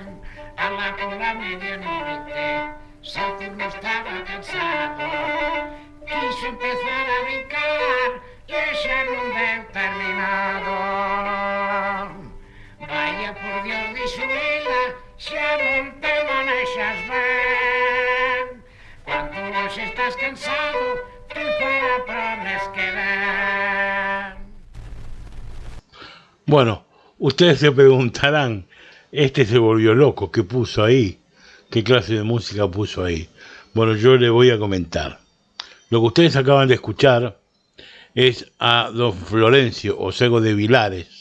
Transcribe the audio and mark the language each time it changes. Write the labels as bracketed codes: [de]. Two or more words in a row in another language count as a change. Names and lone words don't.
[gl] Alá pola medianoite, Saturno estaba cansado, quiso empezar a brincar e xa non deu terminado. Vaya por Dios, dixo ela, xa non te manexas ben. Cando hoxe estás cansado, tú para promes que ven. [es] Bueno, ustedes se preguntarán, este se volvió loco, ¿qué puso ahí? ¿Qué clase de música puso ahí? Bueno, yo le voy a comentar. Lo que ustedes acaban de escuchar es a don Florencio Ocego de Vilares.